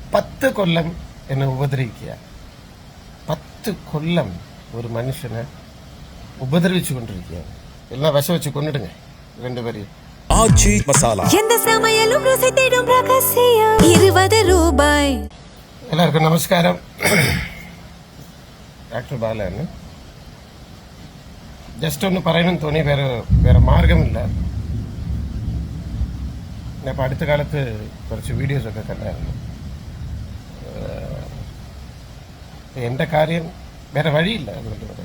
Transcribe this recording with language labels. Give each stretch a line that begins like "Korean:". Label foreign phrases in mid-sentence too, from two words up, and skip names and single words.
Malayalam: 10 കൊല്ലം എന്നെ ഉപദ്രവിക്കുക. 10 കൊല്ലം ഒരു മനുഷ്യനെ ഉപദ്രവിച്ചു കൊണ്ടിരിക്കുകയാണ്. എല്ലാം വിഷം വെച്ച് കൊണ്ടിടുங்க രണ്ടുപേരെയും.
Tamil: ஆச்சி மசாலா எந்த சமையலும் ருசி தேடும் ரகசியம் 20 ரூபாய்.
Malayalam: എല്ലാവർക്കും നമസ്കാരം. ഡോക്ടർ ബാലാണ്. ജസ്റ്റ് ഒന്ന് പറയണമെന്ന് തോന്നി, വേറെ മാർഗമില്ല. ഞാൻ ഇപ്പോൾ അടുത്ത കാലത്ത് കുറച്ച് വീഡിയോസൊക്കെ കണ്ടായിരുന്നു. എൻ്റെ കാര്യം വേറെ വഴിയില്ല, അതുകൊണ്ട് പറയാം.